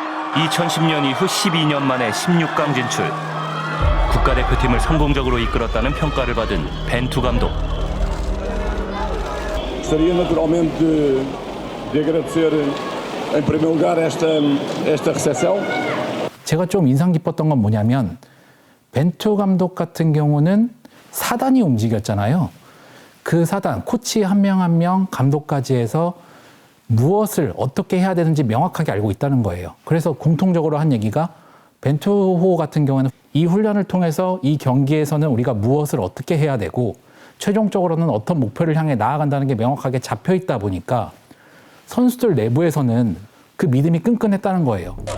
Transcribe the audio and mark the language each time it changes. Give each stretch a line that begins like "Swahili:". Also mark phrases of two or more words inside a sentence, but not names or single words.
Korean: 2010년 이후 12년 만에 16강 진출. 국가대표팀을 성공적으로 이끌었다는 평가를 받은 벤투 감독.
Portuguese: Gostaria naturalmente de agradecer em primeiro lugar esta recepção.
Korean: 제가 좀 인상 깊었던 건 뭐냐면 벤투 감독 같은 경우는 사단이 움직였잖아요. 그 사단, 코치 한 명 한 명, 감독까지 해서 무엇을 어떻게 해야 되는지 명확하게 알고 있다는 거예요. 그래서 공통적으로 한 얘기가 벤투호 같은 경우는 이 훈련을 통해서 이 경기에서는 우리가 무엇을 어떻게 해야 되고 최종적으로는 어떤 목표를 향해 나아간다는 게 명확하게 잡혀 있다 보니까 선수들 내부에서는 그 믿음이 끈끈했다는 거예요.